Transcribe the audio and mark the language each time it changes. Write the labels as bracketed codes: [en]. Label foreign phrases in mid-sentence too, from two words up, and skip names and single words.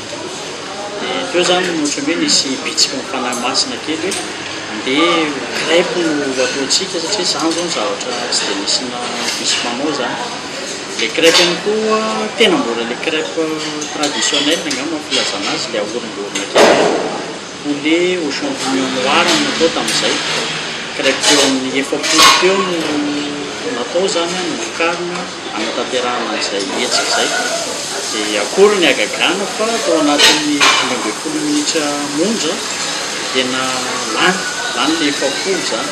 [mg] Dia teo zany ohatra hoe nisy bitsika mifanahy masina kely hoe andeha crepe no ataontsika satria izany zao ny zavatra tsy dia misy manao zany. Le crepe ihany koa tena mbola le [fr] crepe traditionnel [mg] angamba filazana azy le ahorongorona kely. [fr] Poulet au champignon noir [mg] no natao tamin'izay. Crepe eo amin'ny 7 teo no natao zany no vokarina hanatanterahana izay hetsika izay. Dia akory ny agagana fa tao anatin'ny 15 minitra monja tena lany le 7 zany.